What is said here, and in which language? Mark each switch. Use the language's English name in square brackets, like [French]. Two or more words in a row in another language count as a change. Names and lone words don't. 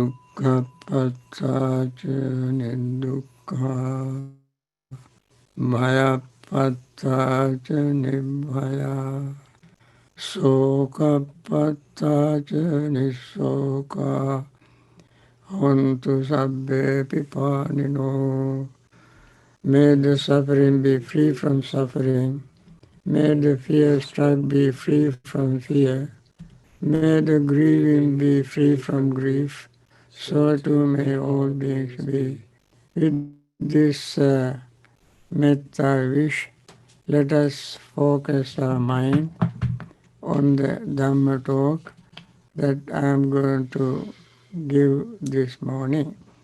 [Pali] Dukkhapattaca nidukkha, bhayapattaca nibhaya, sokapattaca nisoka, hontu sabbe pipanino. [English] May the suffering be free from suffering. May the fear-struck be free from fear. May the grieving be free from grief. So too may all beings be. With this metta wish, let us focus our mind on the Dhamma talk that I am going to give this morning.